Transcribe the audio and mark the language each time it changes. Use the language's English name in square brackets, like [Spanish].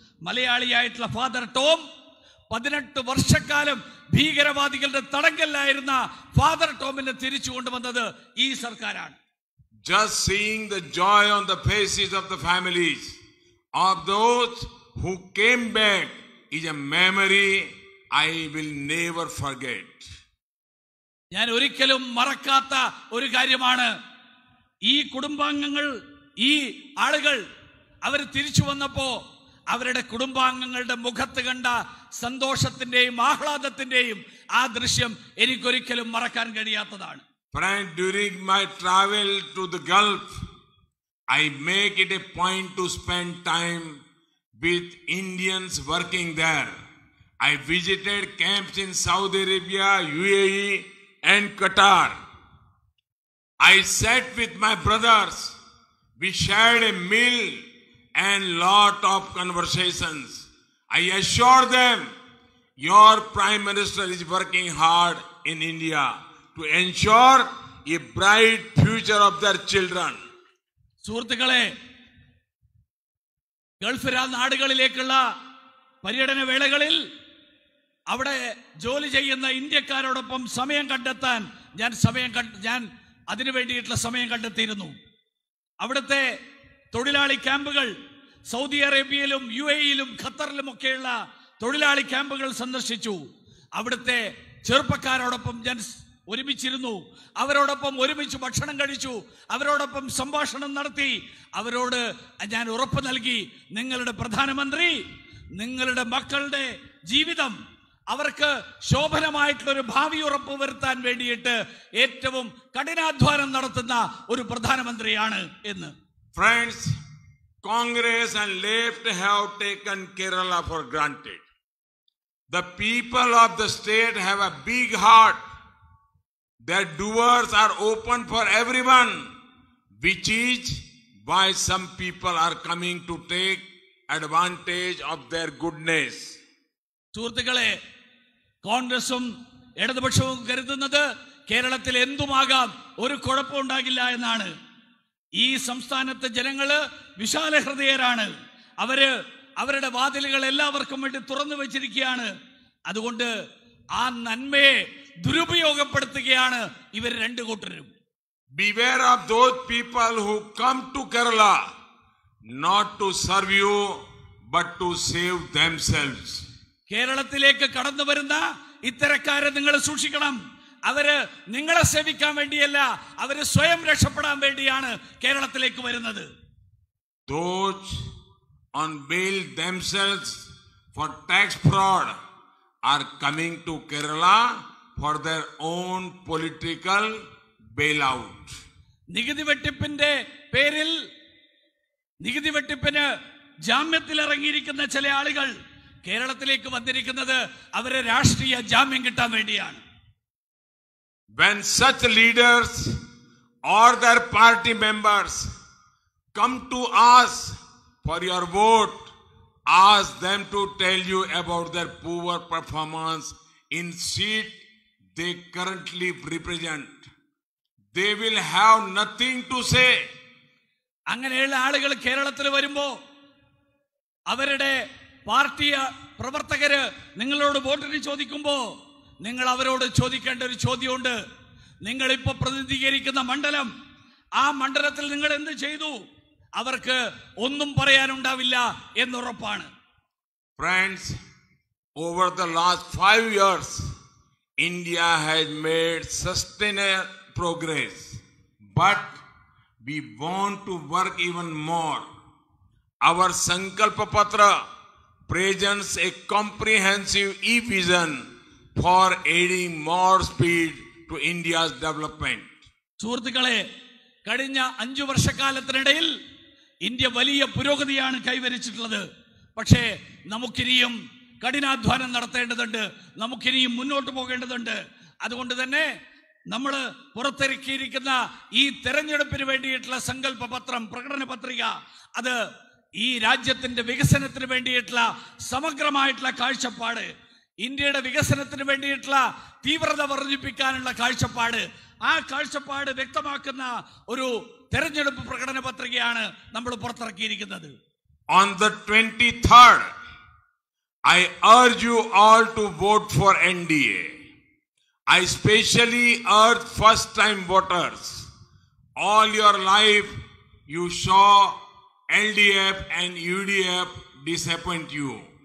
[Malayalam] മലയാളിയായിട്ടുള്ള father Tom 18 വർഷക്കാലം ഭീകരവാദികളുടെ തടങ്കലിലായിരുന്ന father ടോമിനെ തിരിച്ചു കൊണ്ടുവന്നത് ഈ സർക്കാരാണ്. [English] Just seeing the joy on the faces of the families of those who came back is a memory I will never forget. [Malayalam] ഞാൻ ഒരിക്കലും മറക്കാത്ത ഒരു കാര്യമാണ്. ഈ കുടുംബാംഗങ്ങൾ, ഈ ആളുകൾ അവർ തിരിച്ചു വന്നപ്പോ അവരുടെ കുടുംബാംഗങ്ങളുടെ മുഖത്ത് കണ്ട സന്തോഷത്തിന്റെയും ആഹ്ലാദത്തിന്റെയും ആ ദൃശ്യം എനിക്കൊരിക്കലും മറക്കാൻ കഴിയാത്തതാണ്. [English] Friend, during my travel to the Gulf, I make it a point to spend time with Indians working there. I visited camps in Saudi Arabia, UAE and Qatar. I sat with my brothers. We shared a meal and lot of conversations. I assure them, your Prime Minister is working hard in India to ensure a bright future of their children. [Malayalam] സുഹൃത്തുക്കളെ, Gulf നാടുകളിലേക്കുള്ള പര്യടന വേളകളിൽ അവിടെ ജോലി ചെയ്യുന്ന ഇന്ത്യക്കാരോടൊപ്പം സമയം കണ്ടെത്താൻ ഞാൻ അതിനു വേണ്ടിയിട്ടുള്ള സമയം കണ്ടെത്തിയിരുന്നു. അവിടുത്തെ തൊഴിലാളി ക്യാമ്പുകൾ, സൗദി അറേബ്യയിലും UAE-യിലും ഖത്തറിലുമൊക്കെയുള്ള തൊഴിലാളി ക്യാമ്പുകൾ സന്ദർശിച്ചു. അവിടുത്തെ ചെറുപ്പക്കാരോടൊപ്പം ഞാൻ ഒരുമിച്ചിരുന്നു, അവരോടൊപ്പം ഒരുമിച്ച് ഭക്ഷണം കഴിച്ചു, അവരോടൊപ്പം സംഭാഷണം നടത്തി. അവരോട് ഞാൻ ഉറപ്പ് നൽകി, നിങ്ങളുടെ പ്രധാനമന്ത്രി നിങ്ങളുടെ മക്കളുടെ ജീവിതം അവർക്ക് ശോഭനമായിട്ടുള്ള ഒരു ഭാവി ഉറപ്പ് വരുത്താൻ വേണ്ടിയിട്ട് ഏറ്റവും കഠിനാധ്വാനം നടത്തുന്ന ഒരു പ്രധാനമന്ത്രിയാണ് എന്ന്. [English] Friends, Congress and left have taken Kerala for granted. The people of the state have a big heart. Their doors are open for everyone, which is why some people are coming to take advantage of their goodness. [Malayalam] സുഹൃത്തുക്കളെ, കോൺഗ്രസും ഇടതുപക്ഷവും കരുതുന്നത് കേരളത്തിൽ എന്തുമാകാം, ഒരു കുഴപ്പമുണ്ടാകില്ല എന്നാണ്. ഈ സംസ്ഥാനത്തെ ജനങ്ങള് വിശാല ഹൃദയരാണ്. അവരുടെ വാതിലുകൾ എല്ലാവർക്കും വേണ്ടി തുറന്നു വെച്ചിരിക്കുകയാണ്. അതുകൊണ്ട് ആ നന്മയെ ദുരുപയോഗപ്പെടുത്തുകയാണ് ഇവർ രണ്ടു കൂട്ടരും. [English] Beware of those people who come to Kerala not to serve you but to save themselves. [Malayalam] കേരളത്തിലേക്ക് കടന്നു വരുന്ന ഇത്തരക്കാരെ നിങ്ങൾ സൂക്ഷിക്കണം. അവര് നിങ്ങളെ സേവിക്കാൻ വേണ്ടിയല്ല, അവര് സ്വയം രക്ഷപ്പെടാൻ വേണ്ടിയാണ് കേരളത്തിലേക്ക് വരുന്നത്. [English] Those unveil themselves for tax fraud are coming to Kerala for their own political bailout. [Malayalam] നികുതി വെട്ടിപ്പിന്റെ പേരിൽ നികുതി വെട്ടിപ്പിന് ജാമ്യത്തിൽ ഇറങ്ങിയിരിക്കുന്ന ചില ആളുകൾ കേരളത്തിലേക്ക് വന്നിരിക്കുന്നത് അവരെ രാഷ്ട്രീയ ജാമ്യം കിട്ടാൻ വേണ്ടിയാണ്. [English] When such leaders or their party members come to ask for your vote, ask them to tell you about their poor performance in seat they currently represent. they will have nothing to say. [Malayalam] അങ്ങനെയുള്ള ആളുകൾ കേരളത്തിൽ വരുമ്പോ അവരുടെ party പ്രവർത്തകര് നിങ്ങളോട് വോട്ടിന് ചോദിക്കുമ്പോ നിങ്ങൾ അവരോട് ചോദിക്കേണ്ട ഒരു ചോദ്യമുണ്ട്. നിങ്ങൾ ഇപ്പൊ പ്രതിനിധീകരിക്കുന്ന മണ്ഡലം, ആ മണ്ഡലത്തിൽ നിങ്ങൾ എന്ത് ചെയ്തു? അവർക്ക് ഒന്നും പറയാനുണ്ടാവില്ല എന്നുറപ്പാണ്. [English] Friends, over the last 5 years, India has made sustained progress, but we want to work even more. Our Sankalpa Patra presents a comprehensive e-vision for adding more speed to India's development. [Malayalam] സുഹൃത്തുക്കളെ, കഴിഞ്ഞ 5 വർഷക്കാലത്തിനിടയിൽ India വലിയ പുരോഗതിയാണ് കൈവരിച്ചിട്ടുള്ളത്. പക്ഷേ നമുക്കിനിയും കഠിനാധ്വാനം നടത്തേണ്ടതുണ്ട്, നമുക്കിനിയും മുന്നോട്ട് പോകേണ്ടതുണ്ട്. അതുകൊണ്ട് തന്നെ നമ്മൾ പുറത്തിറക്കിയിരിക്കുന്ന ഈ തെരഞ്ഞെടുപ്പിന് വേണ്ടിയിട്ടുള്ള സങ്കല്പ പത്രം, പ്രകടന പത്രിക, അത് ഈ രാജ്യത്തിന്റെ വികസനത്തിന് വേണ്ടിയിട്ടുള്ള സമഗ്രമായിട്ടുള്ള കാഴ്ചപ്പാട്, ഇന്ത്യയുടെ വികസനത്തിന് വേണ്ടിയിട്ടുള്ള തീവ്രത വർദ്ധിപ്പിക്കാനുള്ള കാഴ്ചപ്പാട്, ആ കാഴ്ചപ്പാട് വ്യക്തമാക്കുന്ന ഒരു തെരഞ്ഞെടുപ്പ് പ്രകടന പത്രികയാണ് നമ്മൾ പുറത്തിറക്കിയിരിക്കുന്നത്. [English] On the 23rd, I urge you all to vote for NDA. I especially urge first-time voters. All your life you saw LDF and UDF disappoint you.